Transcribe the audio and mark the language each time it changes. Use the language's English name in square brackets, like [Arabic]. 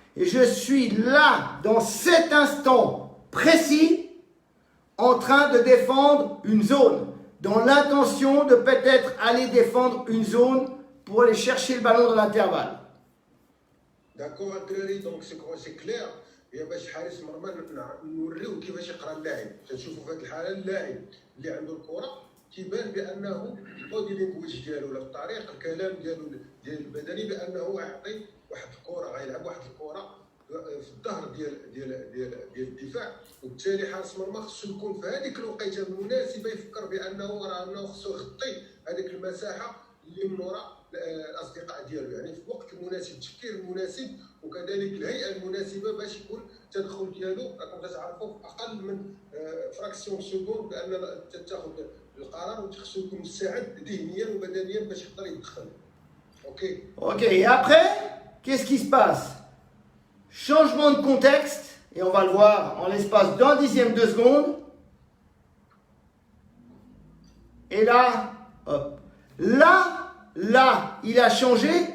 [French] Et je suis là, dans cet instant précis, en train de défendre une zone. Dans l'intention de peut-être aller défendre une zone pour aller chercher le ballon dans l'intervalle. D'accord, donc c'est clair. [Arabic] يا باش حارس مرمى نوريو كيفاش يقرا اللاعب تنشوفوا في هذه الحاله اللاعب اللي عنده الكره كيبان بانه البودي لينغويج ديالو ولا الطريقه الكلام ديالو ديال البدني بانه غيعطي واحد الكره غيلعب واحد الكره في الظهر ديال الدفاع وبالتالي حارس مرمى خصو يكون في هذيك الوقيته المناسبه يفكر بانه راه خصو يغطي هذيك المساحه اللي من وراء الاصدقاء ديالو يعني في الوقت المناسب التفكير المناسب وكذلك الهيئه المناسبه باش يكون التدخل ديالو راكم تعرفوا في اقل من فراكسيون سكوند بان تاخذ القرار وخصو يكون مستعد ذهنيا وبدنيا باش يقدر يدخل. [French] Ok, et après, qu'est-ce qui se passe? Changement de contexte, et on va le voir en l'espace d'un dixième de seconde. Et là, hop. Là, il a changé.